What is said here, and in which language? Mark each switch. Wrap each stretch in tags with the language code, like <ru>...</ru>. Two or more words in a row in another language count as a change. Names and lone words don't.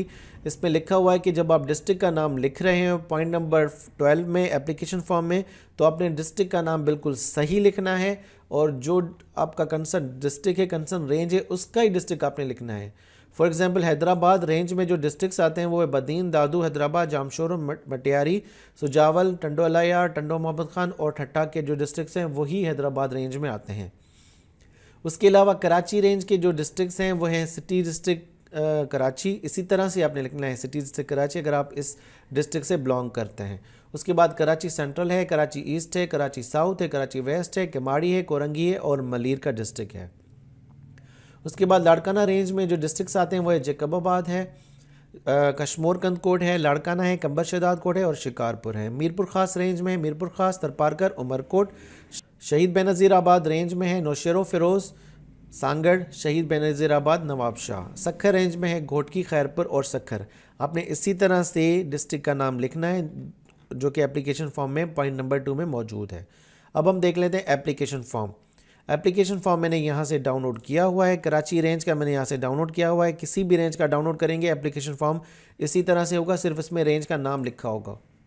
<ur>اس میں لکھا ہوا ہے کہ جب آپ ڈسٹرکٹ کا نام لکھ رہے ہیں</ur> <en>point number 12</en> <ur>میں</ur> <en>application form</en> <ur>میں تو آپ نے ڈسٹرکٹ کا نام بالکل صحیح لکھنا ہے اور جو آپ کا</ur> <en>concern district</en> <ur>ہے,</ur> <en>concern range</en> <ur>ہے، اس کا ہی ڈسٹرکٹ آپ نے لکھنا ہے.</ur> <en>for example</en> <ur>حیدرآباد رینج میں جو ڈسٹرکٹس آتے ہیں وہ ہے بدین، دادو، حیدرآباد، جامشورو، مٹیاری، سجاول، ٹنڈو الہ یار، ٹنڈو محمد خان اور ٹھٹہ کے جو ڈسٹرکٹس ہیں وہی حیدرآباد رینج میں آتے ہیں. اس کے علاوہ کراچی رینج کے جو ڈسٹرکٹس ہیں وہ ہیں سٹی ڈسٹرکٹ کراچی، اسی طرح سے آپ نے لکھنا ہے سٹی ڈسٹرکٹ کراچی اگر آپ اس ڈسٹرکٹ سے بیلانگ کرتے ہیں. اس کے بعد کراچی سینٹرل ہے، کراچی ایسٹ ہے، کراچی ساؤتھ ہے، کراچی ویسٹ ہے، کیماڑی ہے، کورنگی ہے اور ملیر کا ڈسٹرکٹ ہے. اس کے بعد لاڑکانہ رینج میں جو ڈسٹرکٹس آتے ہیں وہ ہے جیکب آباد ہے، کشمور کندھکوٹ ہے، لاڑکانہ ہے، قمبر شہدادکوٹ ہے اور شکارپور ہے. میرپور خاص رینج میں میرپور خاص، تھرپارکر، عمرکوٹ۔ شہید بینظیر آباد رینج میں ہے نوشہرو فیروز، سانگھڑ، شہید بینظیر آباد، نواب شاہ. سکھر رینج میں ہے گھوٹکی، خیرپور اور سکھر. آپ نے اسی طرح سے ڈسٹرکٹ کا نام لکھنا ہے جو کہ</ur> <en>application form</en> <ur>میں</ur> <en>point number 2</en> <ur>میں موجود ہے. اب ہم دیکھ لیتے ہیں</ur> <en>application form. application form</en> <ur>میں نے یہاں سے ڈاؤنلوڈ کیا ہوا ہے، کراچی رینج کا میں نے یہاں سے ڈاؤنلوڈ کیا ہوا ہے. کسی بھی رینج کا ڈاؤنلوڈ کریں گے</ur> <en>application form</en> <ur>اسی طرح سے ہوگا، صرف اس میں رینج کا نام لکھا ہوگا.</ur>